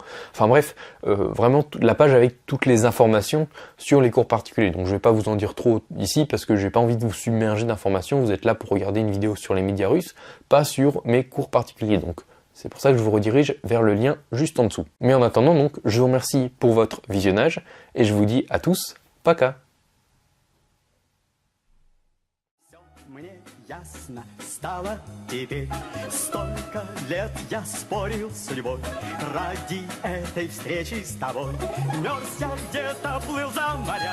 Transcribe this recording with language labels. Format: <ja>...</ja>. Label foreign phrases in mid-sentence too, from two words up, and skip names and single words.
<fr>Enfin bref, vraiment la page avec toutes les informations sur les cours particuliers. Donc je vais pas vous en dire trop ici parce que j'ai pas envie de vous submerger d'informations. Vous êtes là pour regarder une vidéo sur les médias russes, pas sur mes cours particuliers. Donc c'est pour ça que je vous redirige vers le lien juste en dessous. Mais en attendant donc, je vous remercie pour votre visionnage et je vous dis à tous,</fr> <ru>пока. Ясно стало теперь. Столько лет я спорил с судьбой ради этой встречи с тобой. Мерз я где-то, плыл за моря.</ru>